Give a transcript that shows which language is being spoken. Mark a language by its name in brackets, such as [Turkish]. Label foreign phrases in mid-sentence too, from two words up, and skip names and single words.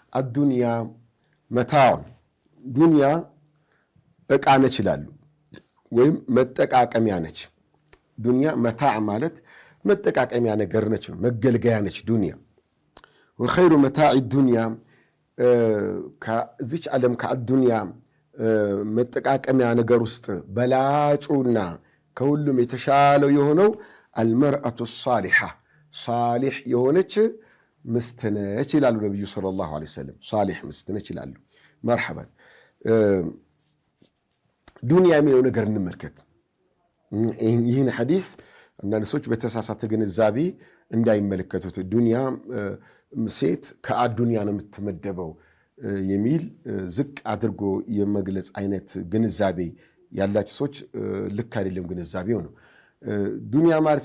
[Arabic] الدنيا متاع دنيا [Amharic] እቃ ነች ይላሉ ወይም መጠቃቀሚያ ነች [Arabic] دنيا متاع [Amharic] ማለት መጠቃቀሚያ ነገር ነች መገልገያ ነች ዱንያ [Arabic] وخير متاع الدنيا [Amharic] ከዚች ዓለም ከአዱንያ መጠቃቀሚያ ነገር ውስጥ በላጩና ከሁሉም የተሻለው የሆነው [Arabic] المرأة الصالحة [Amharic] صالح የሆነች ሚስት ነች ይላሉ ነብዩ [Arabic] صلى الله عليه وسلم [Amharic] صالح ሚስት ነች ይላሉ مرحبا ዱንያ የሚለው ነገር እንመልከት ይህን ሐዲስ እና ለሰዎች በተሳሳተ ግንዛቤ እንዳይመለከቱት ዱንያ ሴት ከአዱንያ ነው የምትመደበው የሚል ዝቅ አድርጎ የመግለጽ አይነት ግንዛቤ ያላቸው ሰዎች ልክ አይደለም ግንዛቤው ነው ዱንያ ማለት